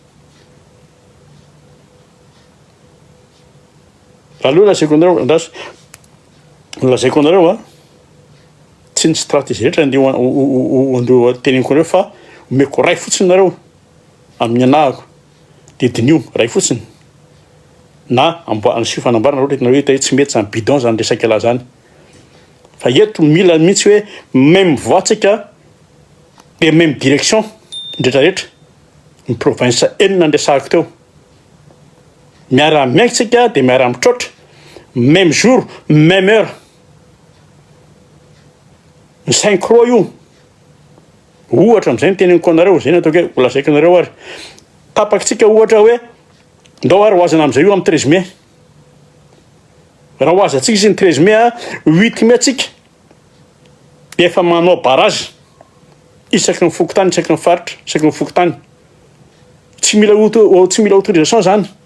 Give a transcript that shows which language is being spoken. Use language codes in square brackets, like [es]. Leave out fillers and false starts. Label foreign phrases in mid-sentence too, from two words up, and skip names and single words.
[mg] raha aloha lazaiko anareo tsy ny stratégie rehetra andeha teneniko anareo fa omeko ray fotsiny nareo amin'ny anahako de dinio ray fotsiny na amboany sy fanambarana loatra itanareo hoe tsy mety zany bidon zany resaka lahy zany fa eto mila mihitsy hoe [fr] même voix [mg] tsika de [fr] même direction [mg] ndretrarehetra ny province enina andresahako teo miara miainky tsika de miara mitrotra [fr] même jour même heure [mg] ny 5 roa io ohatra am'izay ny teneniko anareo zay ny ataoko hoe olazaiko anareo ary tapakitsika ohatra hoe ndao ary ho azana am'izay io amin'ny 13 mai raha ho aza atsika izy ny 13 mai 8 mai atsika de efa manao barazy isaky ny fokotany isaky ny faritra isaky ny fokotany tsy mila autorisation zany